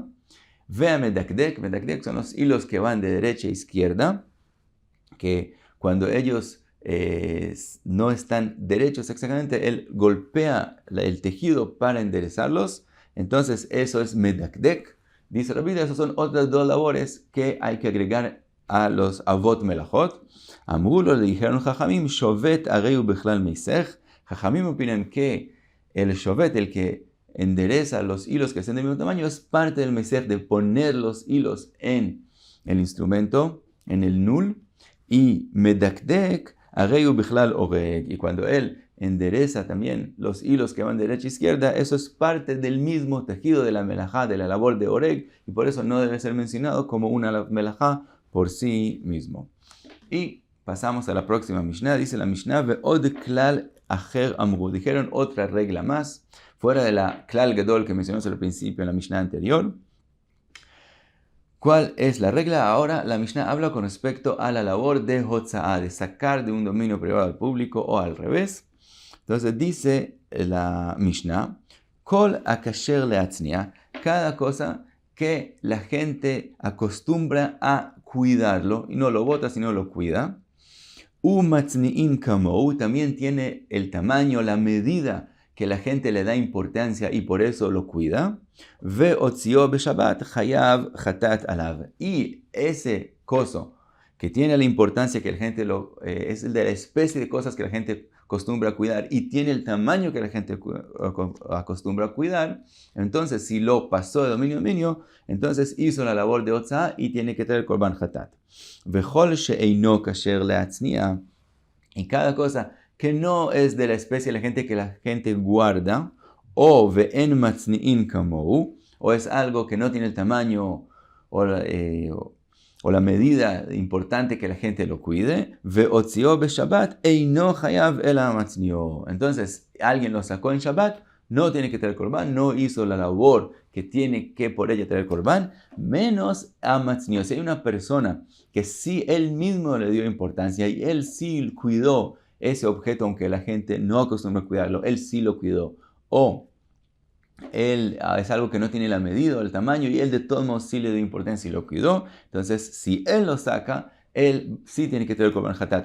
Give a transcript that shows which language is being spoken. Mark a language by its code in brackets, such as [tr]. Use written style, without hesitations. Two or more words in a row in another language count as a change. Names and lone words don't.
[es] Vea medakdek, medakdek son los hilos que van de derecha a izquierda, que cuando ellos no están derechos exactamente, él golpea el tejido para enderezarlos. Entonces eso es medakdek. Dice Rabbi Yehuda, esas son otras dos labores que hay que agregar a los [he] אבות מלאכות. Amrulo, [es] le dijeron [he] חכמים, שובט הריהו בכלל מיסך. [es] Jajamim opinan que el shovet, el que endereza los hilos que estén del mismo tamaño, es parte del meisej, de poner los hilos en el instrumento, en el nul. [he] Y מדקדק הריהו בכלל אורג. [es] Y cuando él endereza también los hilos que van de derecha a izquierda, eso es parte del mismo tejido de la melajá, de la labor de oreg, y por eso no debe ser mencionado como una melajá por sí mismo. Y pasamos a la próxima Mishnah. Dice la Mishnah, [he] ועוד כלל אחר אמרו. [es] Dijeron otra regla más, fuera de la [he] כלל גדול [es] que mencionamos al principio en la Mishnah anterior. ¿Cuál es la regla? Ahora la Mishnah habla con respecto a la labor de hotza'ah, de sacar de un dominio privado al público o al revés. Entonces dice la Mishnah, [he] כל הכשר להצניע, [es] cada cosa que la gente acostumbra a cuidarlo, y no lo bota sino lo cuida. [he] ומצניעין כמוהו, [es] también tiene el tamaño, la medida que la gente le da importancia y por eso lo cuida. [he] והוציאו בשבת חייב חטאת עליו. [es] Y ese coso que tiene la importancia que la gente es el de la especie de cosas que la gente acostumbra a cuidar y tiene el tamaño que la gente acostumbra a cuidar, entonces si lo pasó de dominio a dominio, entonces hizo la labor de hotza'ah y tiene que traer [he] קרבן חטאת. וכל שאינו כשר להצניע, [es] y cada cosa que no es de la especie de la gente que la gente guarda, o [he] ואין מצניעין כמוהו, [es] o es algo que no tiene el tamaño o la medida importante que la gente lo cuide, [he] והוציאו בשבת אינו חייב אלא מצניעו. [es] Entonces, alguien lo sacó en Shabbat, no tiene que traer korban, no hizo la labor que tiene que por ella traer korban, menos a matznio. Si hay una persona que sí él mismo le dio importancia y él sí cuidó ese objeto, aunque la gente no acostumbra a cuidarlo, él sí lo cuidó, o él es algo que no tiene la medida o el tamaño y él de todos modos sí le dio importancia y lo cuidó, entonces si él lo saca, él sí tiene que traer [he] קרבן חטאת.